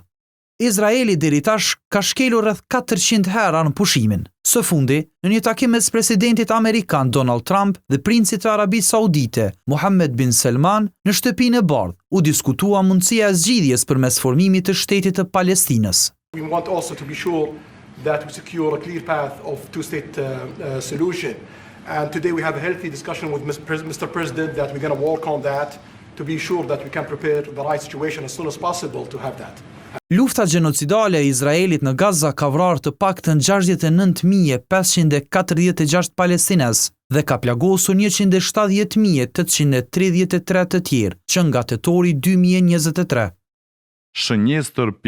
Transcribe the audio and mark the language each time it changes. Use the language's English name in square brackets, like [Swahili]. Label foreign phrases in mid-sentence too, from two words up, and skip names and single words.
[Albanian] Izraeli deri tash ka shkelur rreth 400 herë armëpushimin. Së fundi, në një takim mes presidentit amerikan Donald Trump dhe princit të Arabisë Saudite, Mohammed bin Salman, në shtëpinë e bardhë, u diskutua mundësia e zgjidhjes përmes formimit të shtetit të Palestinës. [English] We want also to be sure that we secure a clear path of two-state solution. And today we have a healthy discussion with Mr. President that we're going to work on that to be sure that we can prepare the right situation as soon as possible to have that. [Albanian] Lufta gjenocidale e Izraelit në Gaza ka vrarë të paktën 69.546 palestinez dhe ka plagosur 170.833 të tjerë që nga tetori 2023.